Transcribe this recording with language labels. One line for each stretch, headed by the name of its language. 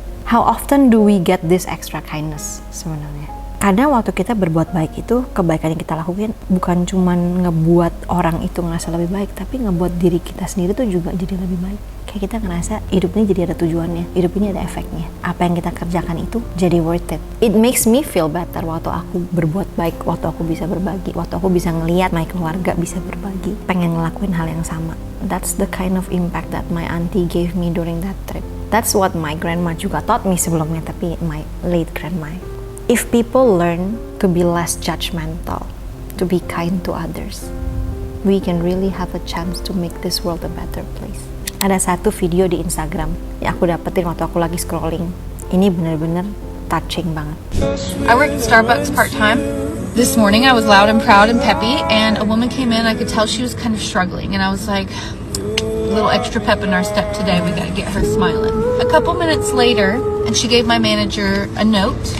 English: How often do we get this extra kindness
Indonesian: sebenarnya? Kadang waktu kita berbuat baik itu, kebaikan yang kita lakukan bukan cuman ngebuat orang itu ngerasa lebih baik, tapi ngebuat diri kita sendiri tuh juga jadi lebih baik. Kayak kita ngerasa hidup ini jadi ada tujuannya, hidup ini ada efeknya. Apa yang kita kerjakan itu jadi worth it.
English: It makes me feel better
Indonesian: waktu aku berbuat baik, waktu aku bisa berbagi, waktu aku bisa ngelihat my keluarga bisa berbagi, pengen ngelakuin hal yang sama.
English: That's the kind of impact that my auntie gave me during that trip. That's what my grandma
Indonesian: juga
English: taught me
Indonesian: sebelumnya, tapi
English: my late grandma. If people learn to be less judgmental, to be kind to others, we can really have a chance to make this world a better place.
Indonesian: Ada satu video di Instagram yang aku dapetin waktu aku lagi scrolling. Ini bener-bener touching banget.
English: I work at Starbucks part-time. This morning I was loud and proud and peppy, and a woman came in. I could tell she was kind of struggling, and I was like, a little extra pep in our step today. We gotta get her smiling. A couple minutes later, and she gave my manager a note.